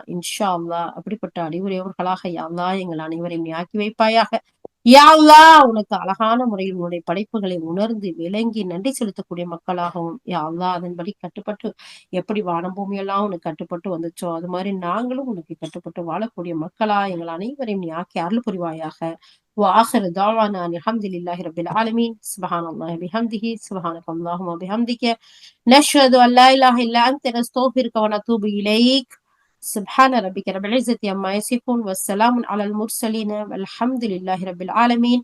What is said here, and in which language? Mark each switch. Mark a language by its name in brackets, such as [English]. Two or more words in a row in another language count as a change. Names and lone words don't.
[Arabic] إن شاء الله [Tamil] அப்படிப்பட்ட அறிவுடையவர்களாக யா அல்லாஹ் எங்கள் அனைவரையும் நீ ஆக்கி வைப்பாயாக. யா அல்லாஹ், உனக்கு அழகான முறையில் உன்னுடைய படைப்புகளை உணர்ந்து விளங்கி நன்றி செலுத்தக்கூடிய மக்களாகவும், யா அல்லாஹ் அதன்படி கட்டுப்பட்டு எப்படி வானம் பூமியெல்லாம் உனக்கு கட்டுப்பட்டு வந்துச்சோ அது மாதிரி நாங்களும் உனக்கு கட்டுப்பட்டு வாழக்கூடிய மக்களா எங்கள் அனைவரையும் நீ ஆக்கி அருள் புரிவாயாக. [Arabic] وآخر دعوانا الحمد لله رب العالمين. سبحان الله بحمده سبحانك اللهم وبحمدك نشهد أن لا إله إلا أنت نستغفرك ونتوب إليك. سبحان ربك رب العزة عما يصفون والسلام على المرسلين والحمد لله رب العالمين.